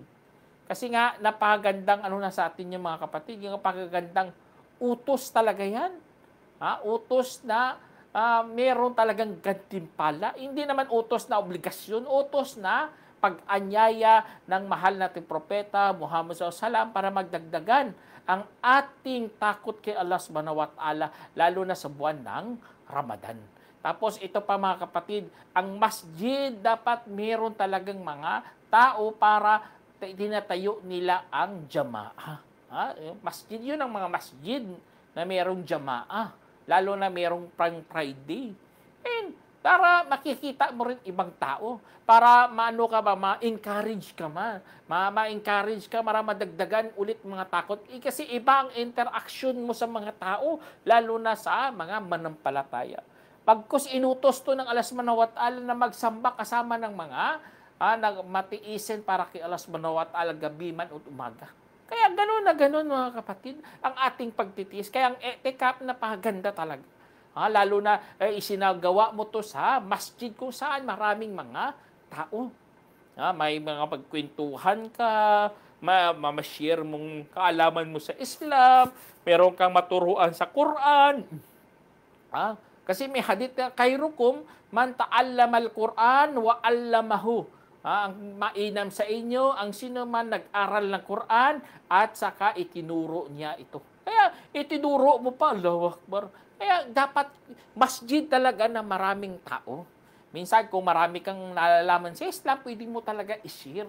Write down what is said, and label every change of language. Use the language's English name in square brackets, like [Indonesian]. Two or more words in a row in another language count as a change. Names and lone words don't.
[Filipino] Kasi nga, napakagandang na sa atin yung mga kapatid, yung napakagandang utos talaga yan. Utos na meron talagang gantimpala. Hindi naman utos na obligasyon, utos na pag-anyaya ng mahal nating propeta, Muhammad SAW, para magdagdagan ang ating takot kay Allah [Arabic] سبحانه وتعالى, [Filipino] lalo na sa buwan ng Ramadan. Tapos ito pa mga kapatid, ang masjid dapat meron talagang mga tao para tinatayo nila ang jamaah. Masjid yun ang mga masjid na merong jamaah. Lalo na merong Friday. And para makikita mo rin ibang tao. Para ma-encourage ka ma-encourage ka, para madagdagan ulit mga takot. Kasi iba ang interaction mo sa mga tao, lalo na sa mga manampalataya. Pagkus inutos to ng Allah [Arabic] سبحانه وتعالى [Filipino] na magsamba kasama ng mga matiisin para kay Allah [Arabic] سبحانه وتعالى [Filipino] gabi man o umaga. Kaya gano'n na gano'n mga kapatid ang ating pagtitiis. Kaya ang i'tikaf napakaganda talaga. Lalo na isinagawa mo to sa masjid kung saan maraming mga tao. May mga pagkwentuhan ka, ma-share mong kaalaman mo sa Islam, meron kang maturuan sa Quran. Kasi may hadith na [Arabic] خيركم من تعلم القرآن وعلمه. [Filipino] Ang mainam sa inyo ang sino man nag-aral ng Quran at saka itinuro niya ito. Kaya itinuro mo pa, [Arabic] الله أكبر. [Filipino] Kaya dapat masjid talaga na maraming tao. Minsan kung marami kang nalalaman sa Islam, pwede mo talaga i-share.